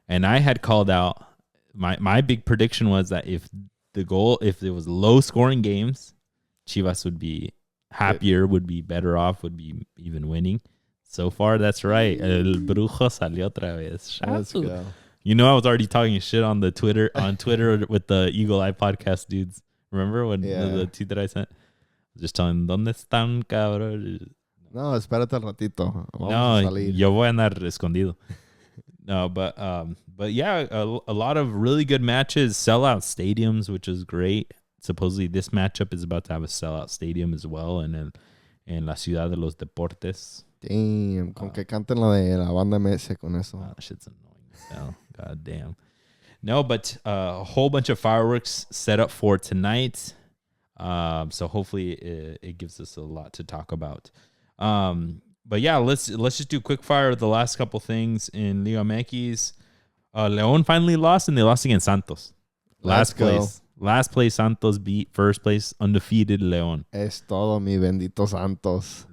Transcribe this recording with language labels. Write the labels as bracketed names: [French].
[English] And I had called out, my big prediction was that if it was low scoring games, Chivas would be happier, would be better off, would be even winning. So far, that's right. [Spanish] El brujo salió otra vez. [English] Let's go. You know, I was already talking shit on Twitter with the Eagle Eye podcast dudes. Remember when the tweet that I sent? Just telling them, [Spanish] ¿dónde están, cabrón? No, espérate al ratito. Yo voy a andar escondido. [English] No, but yeah, a lot of really good matches, sellout stadiums, which is great. Supposedly this matchup is about to have a sellout stadium as well, and en la Ciudad de los Deportes. [Spanish] Damn, con que canten la de la banda MS con eso. [English] Shit's annoying as hell. God damn. No, but a whole bunch of fireworks set up for tonight. So hopefully it gives us a lot to talk about. But yeah, let's just do quick fire of the last couple things in Liga MX. León finally lost, and they lost against Santos. Last place. Last place Santos beat first place undefeated León. [Spanish] Es todo, mi bendito Santos.